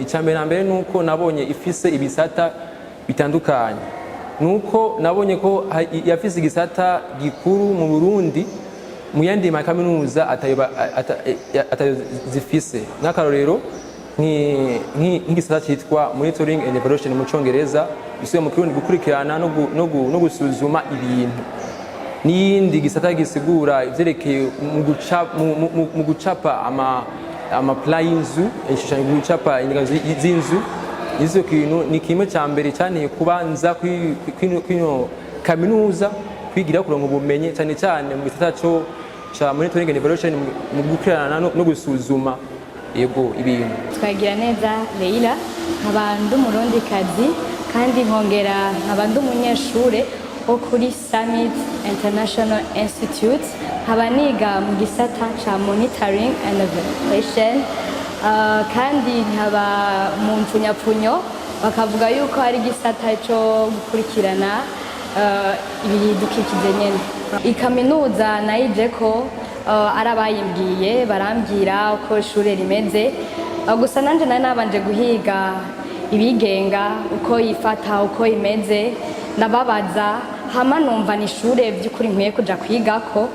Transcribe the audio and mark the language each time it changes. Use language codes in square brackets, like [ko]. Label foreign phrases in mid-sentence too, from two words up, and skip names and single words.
[rn] Icambere na mbere nuko nabonye ifise ibisata bitandukanye. Nuko nabonye ko yafise igisata gikuru mu Burundi mu yandi makaminuza atayo zifise. N'akarorero nk'igisata cyitwa monitoring and evaluation mu Congereza, bisubiye mu Kirundi gukurikirana no gusuzuma ibintu. N'iyindi gisata gisigura ivyerekeye mu gucapa amapla y'inzu, ishushanyo gucapa ingazi z'inzu. Izo kintu ni kimwe ca mbere cyane kubanza kwino kaminuza kwigira kuronka ubumenyi cyane cyane mu gisata cyo cha [en] monitoring and evaluation [rn] mu gukurikirana no gusuzuma yego ibintu. Twagira neza Leila, nkaba ndi umurundikazi kandi nkongera nkaba ndi umunyeshure wo kuri Summit International Institute. Nkaba niga mu gisata ca [en] monitoring and evaluation, [rn] kandi nkaba mu mfunyapfunyo bakavuga yuko hari igisata cyo gukurikirana ibidukikije nyene. Ikaminuza nayije ko arabayimbwiye barambwira uko ishure rimeze, gusa nanje nari nabanje guhiga ibigenga uko yifata uko imeze, ndababaza hama numva ni ishure by'ukuri nkwiye kuja kwigako.